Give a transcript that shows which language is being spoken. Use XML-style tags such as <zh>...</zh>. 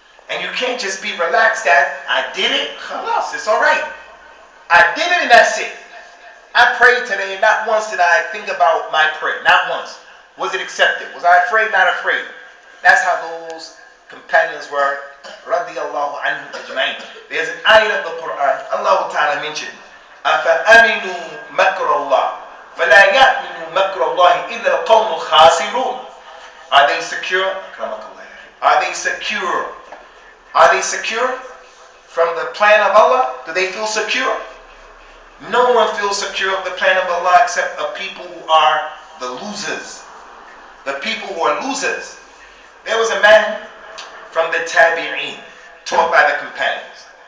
<en>And you can't just be relaxed that I did it, khalas, it's alright. I did it and that's it. I prayed today, not once did I think about my prayer, not once. Was it accepted? Was I afraid? Not afraid. That's how those companions were, Radiyallahu anhu ajma'in. There's an ayah of the Qur'an, Allah Ta'ala mentioned,</en> <ar>أَفَأَمِنُوا مَكْرَ اللَّهِ فَلَا يَأْمِنُوا مَكْرَ اللَّهِ إِلَّا الْقَوْمُ الْخَاسِرُونَ.</ar> <en>Are they secure? Are they secure? Are they secure from the plan of Allah? Do they feel secure? No one feels secure of the plan of Allah except a people who are the losers. The people who are losers. There was a man from the Tabi'een taught by the companions.</en>